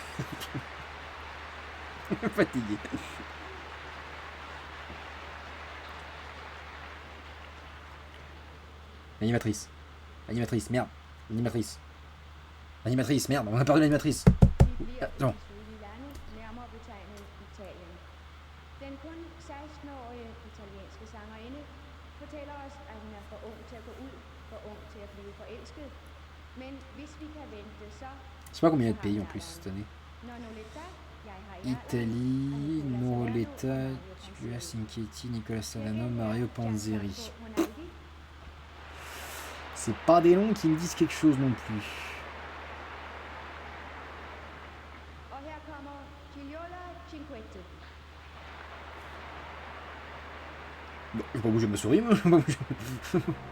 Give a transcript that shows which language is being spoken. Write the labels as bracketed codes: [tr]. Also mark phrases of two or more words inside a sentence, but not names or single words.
[fr] Fatigué. L'animatrice. L'animatrice, merde. L'animatrice. L'animatrice, merde, on a perdu l'animatrice. [da] De bliver non. i Milano, nærmere betegnet Italien. Den kun 16-årige italienske sangerinde fortæller os, at hun er for ung til at gå ud, for ung til at blive forelsket. Men hvis vi kan vente, så... [fr] Je sais pas combien il y a de pays en plus cette année. [da] Nonoletta, jeg har i [fr] Italie, Noroletta, Tua Cinquetti, Nicolas Savano, Mario Panzeri. C'est pas des noms qui me disent quelque chose non plus. [da] Og her kommer Gigliola Cinquetti. [fr] Bon, je vais pas bouger ma souris, moi. Je vais pas bouger.